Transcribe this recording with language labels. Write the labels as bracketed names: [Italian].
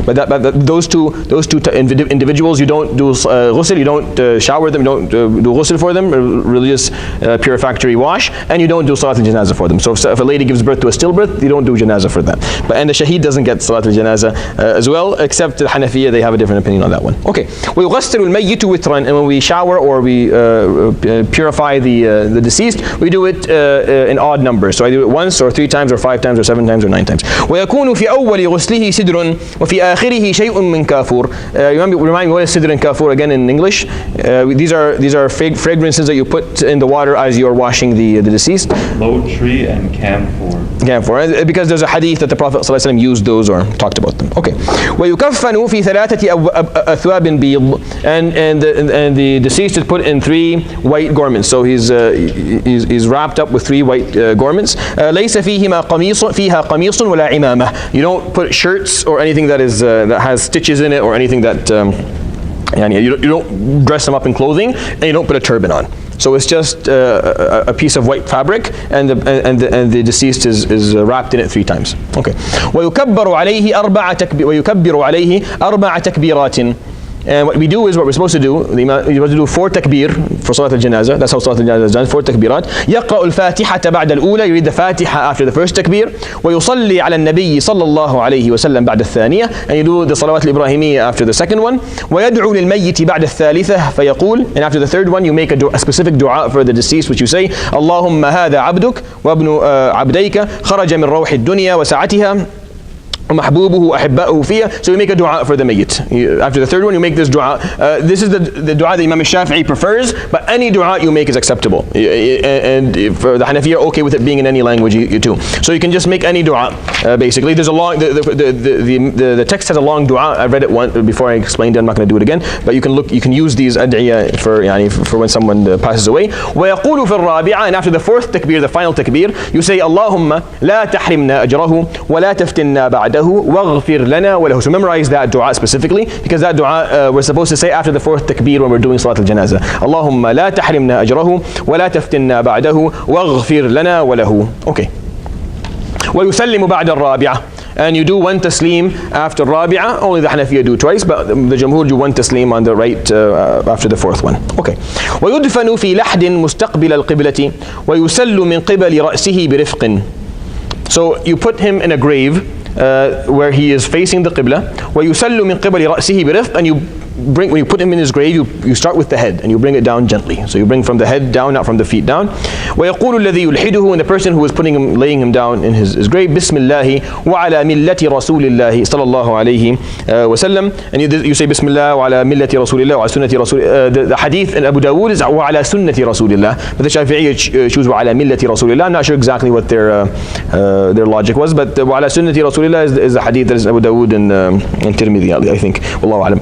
[English] But those two individuals, you don't do ghusl, you don't shower them, you don't do ghusl for them, religious purificatory wash, and you don't do salat al-janazah for them. So if a lady gives birth to a stillbirth, you don't do janazah for them. And the shaheed doesn't get salat al-janazah as well, except the Hanafiya, they have a different opinion on that one. Okay. [Arabic] ويغسل الميت وترا, [English] and when we shower or we purify the deceased, we do it in odd numbers. So I do it once or 3 times or 5 times or 7 times or 9 times. [Arabic] ويكون في أول غسله سدر وفي آخره شيء من كافور. [English] Remind me what is sidr and kafur again in English? These are fragrances that you put in the water as you are washing the deceased. Low tree and camphor. Camphor, because there's a hadith that the Prophet ﷺ used those or talked about them. Okay. [Arabic] ويكفن في ثلاثة أثواب بيض, [English] and the deceased is put in 3 white garments. So he's wrapped up with 3 white garments. [Arabic] ليس فيها قميص ولا عمامة. [English] You don't put shirts or anything that has stitches in it or anything that you don't dress them up in clothing, and you don't put a turban on. So it's just a piece of white fabric, and the deceased is wrapped in it 3 times. Okay. [Arabic] ويكبر عليه أربع تكبيرات. [English] And what we do is, what we're supposed to do, you're supposed to do 4 takbir for Salat al-Janazah. That's how Salat al-Janazah is done, 4 takbirat. [Arabic] يقرأ الفاتحة بعد الأولى, [English] you read the Fatiha after the first takbir. [Arabic] ويصلي على النبي صلى الله عليه وسلم بعد الثانية, [English] and you do the Salawat al-Ibrahimiyya after the second one. [Arabic] ويدعو للميت بعد الثالثة فيقول, [English] and after the third one you make a specific dua for the deceased, which you say, [Arabic] اللهم هذا عبدك وابن عبديك خرج من روح الدنيا وسعتها ومحبوبه أحباؤه فيها. [English] So you make a dua for the mayyit. After the third one, you make this dua. This is the dua that Imam Shafiee prefers, but any dua you make is acceptable. And for the Hanafi are okay with it being in any language you too. So you can just make any dua. Basically, there's a long. The text has a long dua. I read it once before I explained it. I'm not going to do it again. But you can use these ad'iyah for when someone passes away. [Arabic] ويقول في الرابعة, [English] and after the 4th takbir, the final takbir, you say [Arabic] اللهم لا تحرمنا أجره ولا تفتنا بعده واغفر لنا وله. [English] So memorize that dua specifically, because that dua we're supposed to say after the 4th takbir when we're doing Salat al-Janazah. [Arabic] اللهم لا تحرمنا أجره ولا تفتنا بعده واغفر لنا وله. [English] Okay. ويسلم بعد الرابعة, and you do 1 taslim after Rabi'ah. Only the Hanafiya do twice, but the Jamhur do 1 taslim on the right after the 4th one. Okay. [Arabic] ويدفن في لحد مستقبل القبلة ويسل من قبل رأسه برفق. [English] So you put him in a grave where he is facing the Qibla. [Arabic] ويسل من قبل رأسه برفق, [English] and when you put him in his grave, you start with the head and you bring it down gently. So you bring from the head down, not from the feet down. [Arabic] ويقول الذي يلحده, [English] and the person who is laying him down in his grave, [Arabic] بسم الله وعلى ملة رسول الله صلى الله عليه وسلم, [English] and you say [Arabic] بسم الله وعلى ملة رسول الله وعلى سنة رسول. [English] The hadith in Abu Dawood is [Arabic] وعلى سنة رسول الله, [English] but the Shafi'i choose [Arabic] وعلى ملة رسول الله. [English] I'm not sure exactly what their logic was, but وعلى سنة رسول الله is a hadith that is Abu Dawood and Tirmidhi, I think. Wallahu alam.